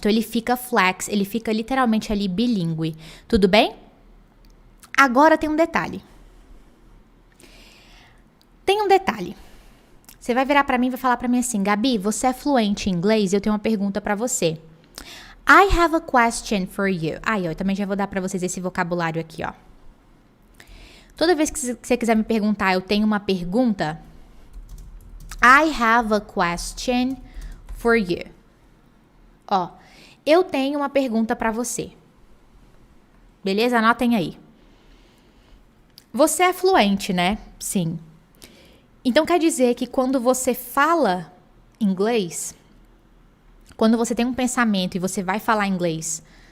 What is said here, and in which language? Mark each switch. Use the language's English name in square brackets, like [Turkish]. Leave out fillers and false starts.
[Portuguese] Então ele fica flex, ele fica literalmente ali bilíngue. Tudo bem? Agora tem um detalhe. Tem um detalhe. Você vai virar pra mim e vai falar pra mim assim, Gabi, você é fluente em inglês? Eu tenho uma pergunta pra você. [English] I have a question for you. [Portuguese] Aí, eu também já vou dar pra vocês esse vocabulário aqui, ó. Toda vez que você quiser me perguntar, eu tenho uma pergunta. [English] I have a question for you. [Portuguese] Ó, eu tenho uma pergunta pra você. Beleza? Anotem aí. Você é fluente, né? Sim. Então quer dizer que quando você fala inglês, quando você tem um pensamento e você vai falar inglês,